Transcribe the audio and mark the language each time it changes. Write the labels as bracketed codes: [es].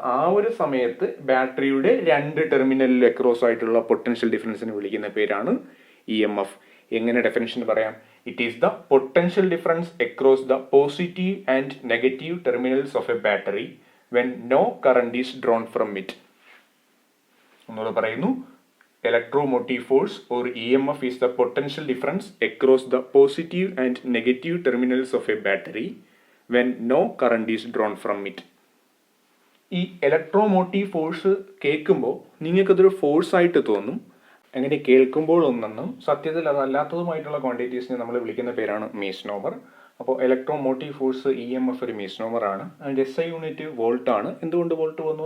[ml] ആ ഒരു സമയത്ത് ബാറ്ററിയുടെ രണ്ട് ടെർമിനലിൽ അക്രോസ് ആയിട്ടുള്ള പൊട്ടൻഷ്യൽ ഡിഫറൻസിനെ വിളിക്കുന്ന പേരാണ് EMF. എങ്ങനെ ഡെഫിനിഷൻ പറയാം? [en] It is the potential difference across the positive and negative terminals of a battery when no current is drawn from it. [ml] ഒന്നുകൂടെ പറയുന്നു, [en] electromotive force or EMF is the potential difference across the positive and negative terminals of a battery when no current is drawn from it. [ml] ഈ electromotive force കേൾക്കുമ്പോൾ നിങ്ങൾക്കതൊരു force ആയിട്ട് തോന്നും. അങ്ങനെ കേൾക്കുമ്പോൾ ഒന്നെന്നും സത്യത്തിൽ അതല്ലാത്തതുമായിട്ടുള്ള ക്വാണ്ടിറ്റീസിനെ നമ്മൾ വിളിക്കുന്ന പേരാണ് മീസ്നോമർ. അപ്പോൾ ഇലക്ട്രോമോട്ടീവ് ഫോഴ്സ് EMF ഒരു മീസ്നോമർ ആണ്. അതിൻ്റെ SI യൂണിറ്റ് വോൾട്ട് ആണ്. എന്തുകൊണ്ട് വോൾട്ട് വന്നു?